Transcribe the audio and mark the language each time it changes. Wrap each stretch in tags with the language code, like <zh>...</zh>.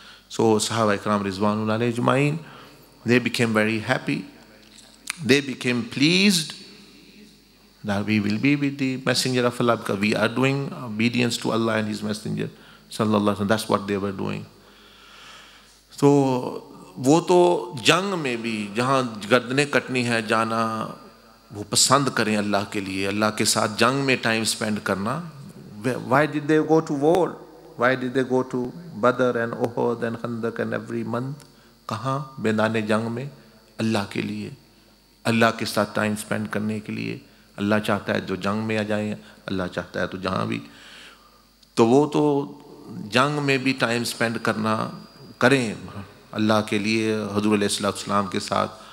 <en>So Sahaba Ikram Rizwanullah alayhi ajma'in, they became very happy. They became pleased that we will be with the Messenger of Allah because we are doing obedience to Allah and His Messenger sallallahu alaihi wasallam. That's what they were doing.</en> <ur>So وہ تو جنگ میں بھی جہاں گردنیں کٹنی ہے جانا وہ پسند کریں اللہ کے لیے, اللہ کے ساتھ جنگ میں ٹائم سپینڈ کرنا.</ur> <en>Why did they go to war? Why did they go to Badr and Uhud and Khandaq and every month?</en> <ur>کہاں میدان جنگ میں اللہ کے لیے, اللہ کے ساتھ ٹائم سپینڈ کرنے کے لیے. اللہ چاہتا ہے تو جنگ میں آ جائیں, اللہ چاہتا ہے تو جہاں بھی. تو وہ تو جنگ میں بھی ٹائم سپینڈ کرنا کریں اللہ کے لیے حضور علیہ السلام کے ساتھ.</ur>